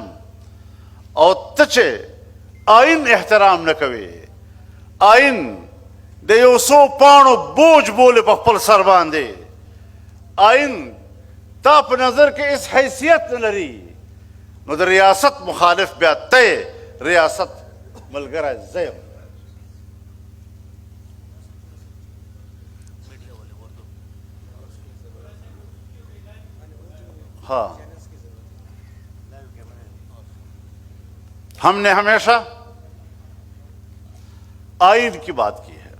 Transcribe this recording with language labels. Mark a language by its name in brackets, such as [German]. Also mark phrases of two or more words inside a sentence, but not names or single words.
[Pashto] او ته چې آئین احترام نه کوي، آئین د یو څو پاڼو بوج بولې په خپل سر باندې، آئین تا په نظر کې هیڅ حیثیت نه لري، نو د ریاست مخالف بیا ته ریاست ملګری زه یم. [Urdu] ہاں ہم نے ہمیشہ آئین کی بات کی ہے.